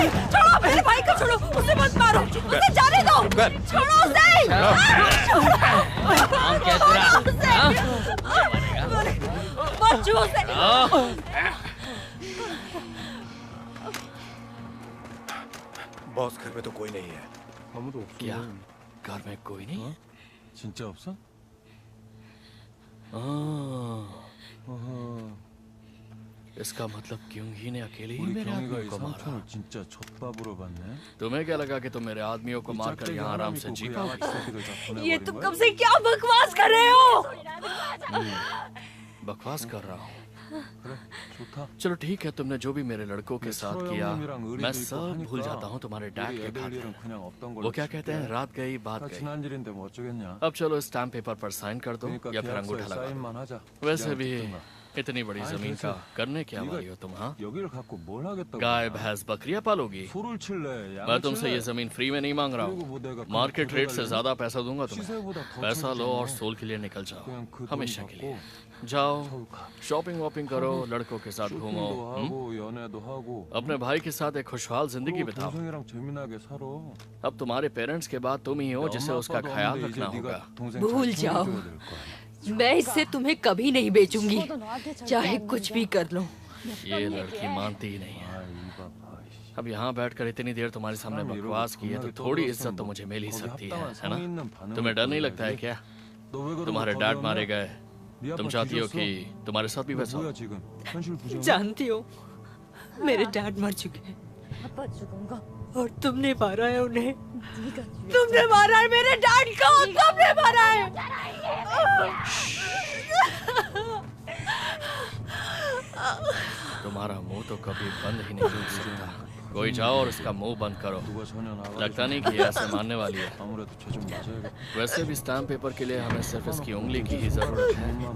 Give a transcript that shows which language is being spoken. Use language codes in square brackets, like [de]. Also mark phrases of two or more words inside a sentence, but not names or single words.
[hi] छोड़ो मेरे भाई को, छोड़ो उसे मत मारो, उसे जाने दो। छोड़ो उसे। नाम क्या तेरा? हाँ? मत छुओ उसे। बॉस घर में तो कोई नहीं है। [ko] 아무도 없어. [hi] क्या घर में कोई नहीं है? [ko] 진짜 없어? [hi] हाँ, इसका मतलब क्यों ही ने अकेले ही [ko] 우리 [hi] मेरे [ko] 경이가 [hi] आदमियों [ko] 이 [hi] को मारा? [ko] 삼촌을 진짜 젖밥으로 봤네. [hi] तुम्हें क्या लगा कि तुम मेरे आदमियों को [ko] 이 [hi] मारकर [ko] 짝대기 [hi] यहाँ आराम से [ko] 하나미고 [hi] जी [ko] 그 [hi] पाओगे? [ko] 양아치 새끼들 다 [hi] ये [ko] 보내버린 [hi] तुम [ko] 거야? [hi] कब से क्या बकवास कर रहे हो? बकवास कर रहा हूँ। [ko] 그래, 좋다. [hi] चलो ठीक है, तुमने जो भी मेरे लड़कों के साथ [ko] 철호 [hi] किया [ko] 형님이랑 의리도 [hi] मैं [ko] 있고 [hi] सब भूल [ko] 하니까 [hi] जाता हूँ तुम्हारे डैड [ko] 우리 [hi] के [ko] 애들 [hi] खातिर। [ko] 일은 그냥 없던 걸로 [hi] वो क्या कहते हैं, [ko] 칠게. [hi] रात गई बात [ko] 다 [hi] गई। [ko] 지난 일인데 뭐 어쩌겠냐. [hi] अब चलो [en] stamp paper [hi] पर साइन कर दो [ko] 그러니까 [hi] या फिर अंगूठा [ko] 계약서에 [hi] लगा दो। [ko] 사인만 하자. [hi] वैसे [ko] 그냥 [hi] भी [ko] 듣든가. [hi] इतनी बड़ी [ko] 아니, [hi] जमीन [ko] 그래서 [hi] का करने क्या [ko] 네가 [hi] वाली हो तुम? हाँ, [ko] 여기를 갖고 뭘 하겠다고. [hi] गाय [ko] 그러냐. [hi] भैंस बकरियां पालोगी? [ko] 소를 칠래. [hi] मैं [ko] 양을 [hi] तुमसे ये [ko] 칠래. [hi] जमीन फ्री में नहीं मांग रहा [ko] 그리고 [hi] हूँ, [ko] 뭐 내가 [en] market rate [hi] से [ko] 가져갈래? [hi] ज्यादा पैसा दूंगा तुम्हें। [ko] 시세보다 더 [hi] पैसा लो [ko] 쳐주잖아. [hi] और सोल के लिए निकल जाओ, [ko] 그냥 그 돈 [hi] हमेशा के [ko] 받고 [hi] लिए। जाओ, [ko] 서울 가. [en] shopping wopping [hi] करो, लड़कों के साथ घूमो, [ko] 쇼핑도 하고 연애도 하고. [hi] अपने भाई के साथ एक खुशहाल जिंदगी [ko] 그리고 [hi] बिताओ। [ko] 동생이랑 재미나게 살아. [hi] अब तुम्हारे पेरेंट्स के बाद तुम ही हो जिसे [ko] 엄마 [hi] उसका [ko] 아빠도 [hi] ख्याल [ko] 없는데 [hi] रखना [ko] 이제 [hi] होगा। [ko] 네가 동생 [hi] भूल [ko] 잘 [hi] जाओ। [ko] 챙겨줘야 될 거야. [hi] मैं इससे तुम्हें कभी नहीं बेचूंगी, [ko] 죽어도 너한테 절대 [hi] चाहे [ko] 안 [hi] कुछ [ko] 넘겨. [hi] भी कर लो। ये लड़की मानती ही नहीं है। [ko] 아, 이봐 봐. 이씨. [hi] अब यहाँ बैठकर इतनी देर तुम्हारे सामने [ko] 사람이 [hi] बकवास [ko] 이러고 [hi] की है तो [ko] 겁나게 [hi] थोड़ी [ko] 떠들었으면 [hi] इज्जत तो [ko] 뭐 [hi] मुझे मिल ही [ko] 거기 [hi] सकती है [ko] 합당한 [hi] ना? [ko] 성의 있는 반응을 [hi] तुम्हें डर नहीं लगता है [ko] 보여야지. [hi] क्या? [ko] 너 왜 그러고 [hi] तुम्हारे डैड [ko] 겁이 [hi] मारे [ko] 없냐? [hi] गए, [ko] 네 [hi] तुम [ko] 아빠 [hi] चाहती हो [ko] 뒤졌어? [hi] कि तुम्हारे साथ भी [ko] 너 [hi] वैसा हो? [ko] 뭐야 지금? 현실 부정? [hi] जानती हो मेरे डैड मर चुके हैं [ko] 아빠 죽은 거 [hi] और तुमने मारा है उन्हें। [ko] 네가 죽였어. [hi] तुमने मारा है मेरे डैड को, तुमने मारा है। तुम तुम्हारा मुंह तो कभी बंद ही नहीं हो सकता। कोई जाओ और उसका मुंह बंद करो। लगता नहीं कि ऐसे मानने वाली है। वैसे भी [en] stamp paper [hi] के लिए हमें सिर्फ इसकी उंगली की ही जरूरत है।